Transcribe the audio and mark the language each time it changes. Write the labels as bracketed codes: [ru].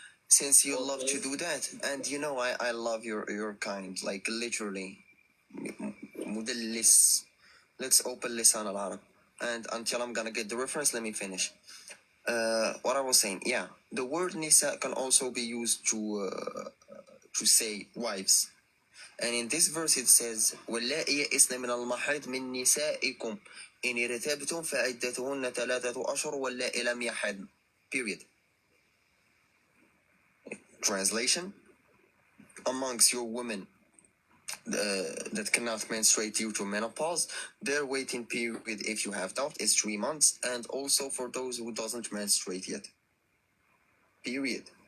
[en] Since you love to do that, and you know I love your kind, like literally. مدلس. Let's open Lisan al-Arab, and until I'm gonna get the reference, let me finish. what I was saying, yeah, the word nisa can also be used to say wives. And in this verse it says [ar] واللائي يئسن من المحيض من نسائكم إن ارتبتم فعدتهن 3 أشهر واللائي لم يحضن. [en] Period. Translation: amongst your women that cannot menstruate due to menopause, their waiting period, if you have doubt, is 3 months, and also for those who doesn't menstruate yet. Period.